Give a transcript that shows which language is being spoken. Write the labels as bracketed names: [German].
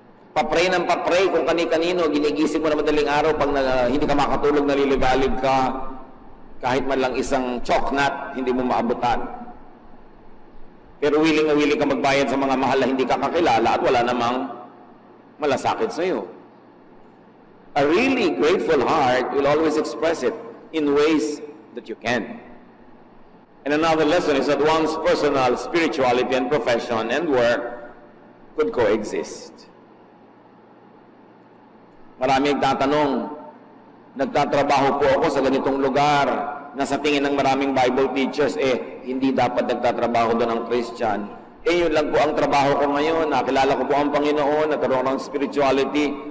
[Filipino] Papray ng papray kung kani-kanino, ginigising mo na madaling araw pag hindi ka makatulog, naliligalig ka. Kahit malang isang choknat, hindi mo maabutan. Pero willing na willing ka magbayad sa mga mahal na hindi ka kakilala at wala namang malasakit sa iyo. [English] A really grateful heart will always express it in ways that you can. And another lesson is that one's personal spirituality and profession and work could coexist. [Filipino] Marami nagtatanong, nagtatrabaho po ako sa ganitong lugar na sa tingin ng maraming Bible teachers, hindi dapat nagtatrabaho doon ang Christian. Yun lang po ang trabaho ko ngayon, nakilala ko po ang Panginoon, nagkaroon ng spirituality.